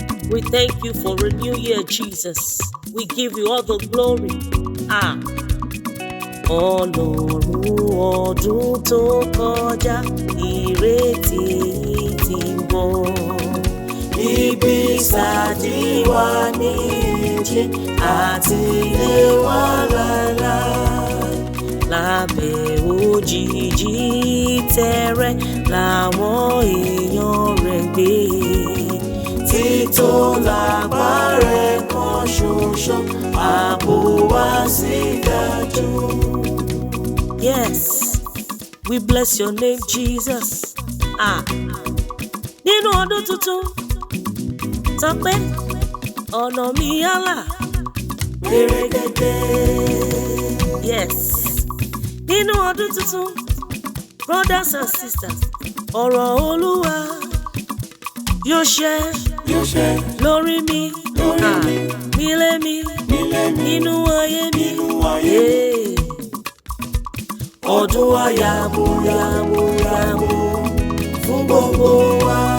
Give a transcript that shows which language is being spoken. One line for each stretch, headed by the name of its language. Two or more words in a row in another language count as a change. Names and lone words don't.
English: We thank you for a new year, Jesus. We give you all the glory. Ah.
Yoruba: Ọlọ́run ọdún tó kọjá, ìrètí yìí ti ń bọ̀. Ibi ìsádi wa ní ìjì àti ilé wa lálá. Lábẹ́ òjìji tẹrẹ làwọn èèyàn rẹ̀ gbé. Títọ́ lágbára kan ṣoṣo, ààbò wa sì dájú.
English: Yes, we bless your name, Jesus. Ah.
Yoruba: Nínú ọdún tuntun, sọ pé, "Ọ̀nà mi á là." Pérégedé. Yes. Nínú ọdún tuntun,
English: brothers and sisters,
Yoruba: ọ̀rọ̀ Olúwa yóò ṣẹ. Yóò ṣẹ. Lórí mi. Lórí Ah. mi. Nílé mi. Nílé mi. Nínú ayé mi. Nínú ayé mi. Yeah. Ọdún ayàbò, yàbò, yàbò fún gbogbo wa.